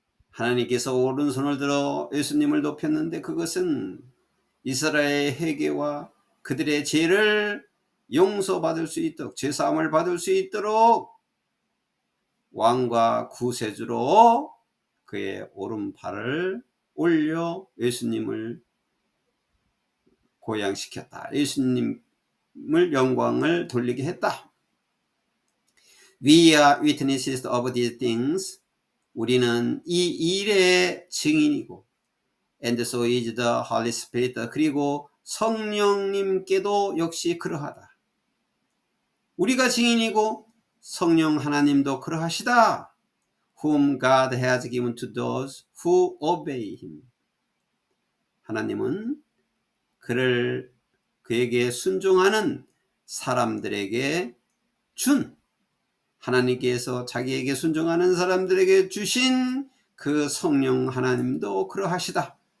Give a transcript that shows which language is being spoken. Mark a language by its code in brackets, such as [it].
[ko] 하나님께서 오른손을 들어 예수님을 높였는데 그것은 이스라엘의 회개와 그들의 죄를 용서받을 수 있도록, 죄사함을 받을 수 있도록 왕과 구세주로 그의 오른팔을 올려 예수님을 고양시켰다. 예수님을 영광을 돌리게 했다. [en] We are witnesses of these things. [ko] 우리는 이 일의 증인이고, [en] and so is the Holy Spirit. [ko] 그리고 성령님께도 역시 그러하다. 우리가 증인이고 성령 하나님도 그러하시다. [en] Whom God has given to those who obey him. [ko] 하나님은 그에게 순종하는 사람들에게 하나님께서 자기에게 순종하는 사람들에게 주신 그 성령 하나님도 그러하시다.